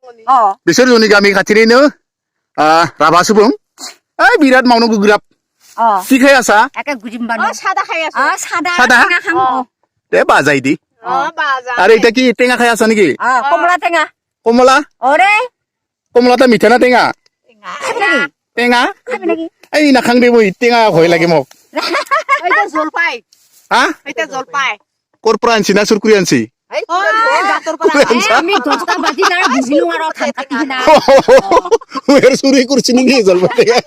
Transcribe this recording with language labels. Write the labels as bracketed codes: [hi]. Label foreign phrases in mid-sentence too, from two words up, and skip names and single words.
[brx] बिसोर जोंनि गामि खाथिनिनो राभा सुबुं बिराद मावनो गोब्राब [as] কি খাই আছা সাদা দে বাজাই দি আরে এটা কি টেঙা খাই আছা নেকি কমলা কমলাটা মিঠা না টেঙা টেঙা এই নাখাং দে মই টেঙা ভয় লাগে মোক কৰ পৰা আনছি না চুৰকুৰি আনছি চুৰি কৰিছি নেকি জলপাই